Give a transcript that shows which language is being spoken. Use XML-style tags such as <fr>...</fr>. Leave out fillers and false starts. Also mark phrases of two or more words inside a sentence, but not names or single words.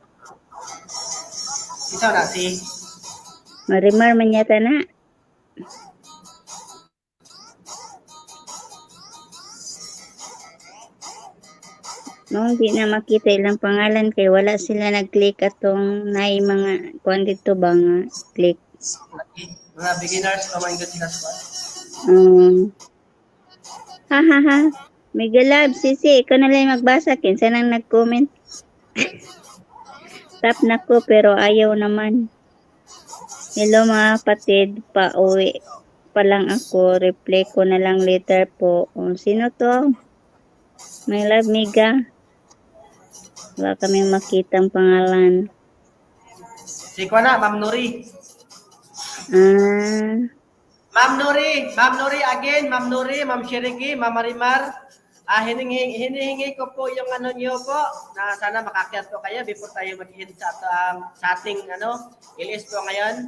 <tl>Ito na si</tl> <ceb>Marimar man yata na. No,</ceb> <tl>hindi na makita</tl> <ceb>ilang pangalan kay wala sila nag-click atong naay mga kuan dito ba nga click.</ceb> <tl>mga beginners o mga</tl> <en>good class 1. Mega love,</en> <tl>sisi, ikaw na lang magbasa.</tl> <ceb>Kinsa nang nag-comment. Tap na ko pero ayaw naman.</ceb> <tl>Hello mga kapatid, pauwi pa lang ako. Reply ko na lang later po. Sino to?</tl> <en>My love,</en> <tl>Mega. Wala kaming makitang pangalan. Si Kwana, Ma'am Nuri. Ma'am Nuri again, Ma'am Nuri, Ma'am Shiriki, Ma'am Marimar. Hinihingi ko po yung ano niyo po na sana makakyat po kayo before tayo mag-end sa ating ilis po ngayon.</tl>